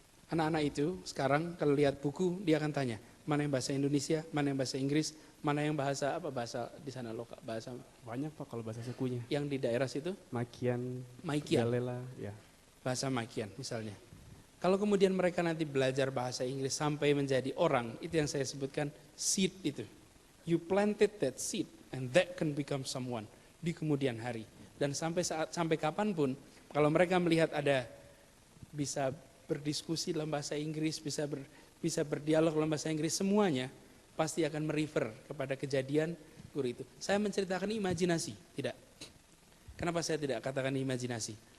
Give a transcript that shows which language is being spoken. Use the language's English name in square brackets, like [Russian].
[Indonesian] Anak-anak itu sekarang kalau lihat buku dia akan tanya, mana yang bahasa Indonesia, mana yang bahasa Inggris, mana yang bahasa apa, bahasa di sana lokal, bahasa Banyak Pak kalau bahasa sukunya. yang di daerah situ, Makian, Maikian, Galela, ya. bahasa Maikian misalnya. Kalau kemudian mereka nanti belajar bahasa Inggris sampai menjadi orang, itu yang saya sebutkan seed itu. [English] You planted that seed and that can become someone [Indonesian] di kemudian hari. Dan sampai kapanpun, kalau mereka melihat ada bisa berdiskusi dalam bahasa Inggris, bisa berdialog dalam bahasa Inggris, semuanya pasti akan merefer kepada kejadian guru itu. Saya menceritakan imajinasi, tidak. Kenapa saya tidak katakan imajinasi?